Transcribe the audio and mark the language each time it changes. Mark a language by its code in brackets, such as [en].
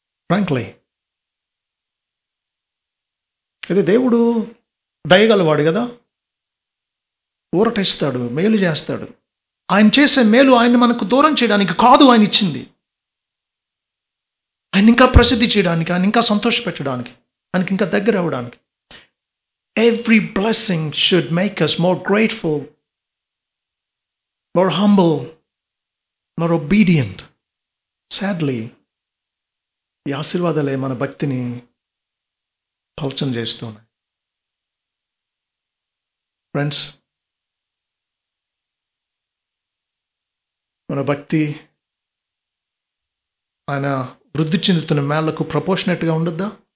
[te] Frankly, అయితే దేవుడు దయగలవాడు కదా, ఊరటిస్తాడు, మేలు చేస్తాడు. ఆయన చేసే మేలు ఆయన్ని మనకు దూరం చేయడానికి కాదు ఆయన ఇచ్చింది, ఆయన ఇంకా ప్రసిద్ధి చేయడానికి, ఆయన ఇంకా సంతోషపెట్టడానికి, ఆయనకి ఇంకా దగ్గర అవ్వడానికి. [en] Every blessing should make us more grateful, more humble, more obedient. [te] Sadly, ఈ ఆశీర్వాదాలే మన భక్తిని పలచన చేస్తున్నాయి. ఫ్రెండ్స్, మన భక్తి ఆయన వృద్ధి చెందుతున్న మేళ్లకు ప్రపోర్షనేట్గా ఉండొద్దా?